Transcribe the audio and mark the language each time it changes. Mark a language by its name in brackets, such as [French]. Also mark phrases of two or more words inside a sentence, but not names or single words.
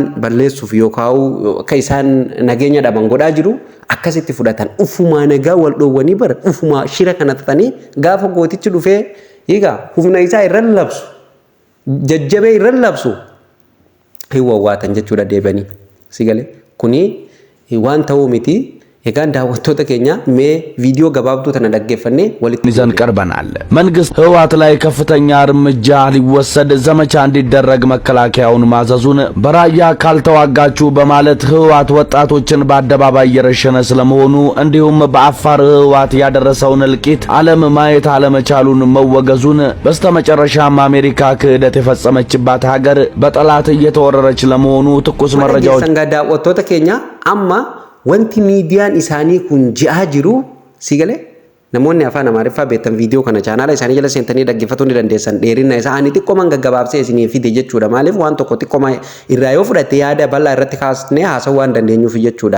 [Oromo] balleessuuf yookaan akka isaan nageenya dhaban godhaa jiru akkasitti fudhatan ufumaa nagaa wal dhoowwanii bara ufumaa shira kana tatanii gaafa gootichi dhufee egaa humna isaa irra labsu jajjabee irra labsu hiwwaatan jechuudha deebanii sigalee kuni waan ta'uu miti egaan daawwattoota keenya mee ቪዲዮ gabaabduu tana dhaggeeffannee walitti [Amharic] ይዘን ቀርበናል። መንግስት ህወሓት ላይ ከፍተኛ እርምጃ ሊወሰድ ዘመቻ እንዲደረግ መከላከያውን ማዘዙን በራያ ካልተዋጋችሁ በማለት ህወሓት ወጣቶችን በአደባባይ እየረሸነ ስለመሆኑ እንዲሁም በአፋር ህወሓት ያደረሰውን እልቂት ዓለም ማየት አለመቻሉን መወገዙን በስተመጨረሻም አሜሪካ ክህደት የፈጸመችባት ሀገር በጠላት እየተወረረች ለመሆኑ ትኩስ መረጃዎች [Oromo] daawwattoota keenya amma wanti miidiyaan isaanii kun ji'aa jiru sigalee namoonni afaan Amaariffaa beektan viidiyoo kana chaanaala isaanii jala seentanii dhaggeeffatuu ni dandeessan dheerina isaanii xiqqooman gaggabaabsee isinii fide jechuudha. Maaliif waan tokko xiqqooma irraa yoo fudhatte yaada bal'aa irratti kaasnee haasawuu waan dandeenyuuf jechuudha.